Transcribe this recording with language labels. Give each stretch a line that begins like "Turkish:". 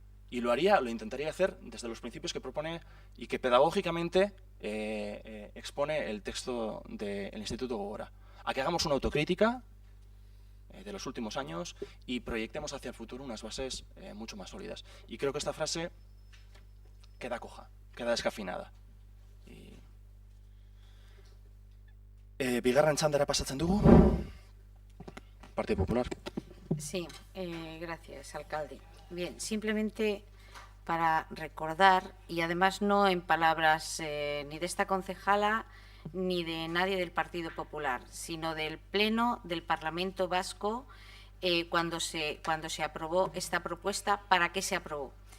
Spanish: Y lo intentaría hacer desde los principios que propone y que pedagógicamente expone el texto del Instituto Gogora. A que hagamos una autocrítica de los últimos años y proyectemos hacia el futuro unas bases mucho más sólidas. Y creo que esta frase queda coja, queda descafinada.
Basque: Bigarren txandara pasatzen dugu.
Spanish: Partido Popular. Sí, gracias, alcalde. Bien, simplemente para recordar, y además no en palabras ni de esta concejala ni de nadie del Partido Popular, sino del Pleno del Parlamento Vasco cuando se aprobó esta propuesta. ¿Para qué se aprobó?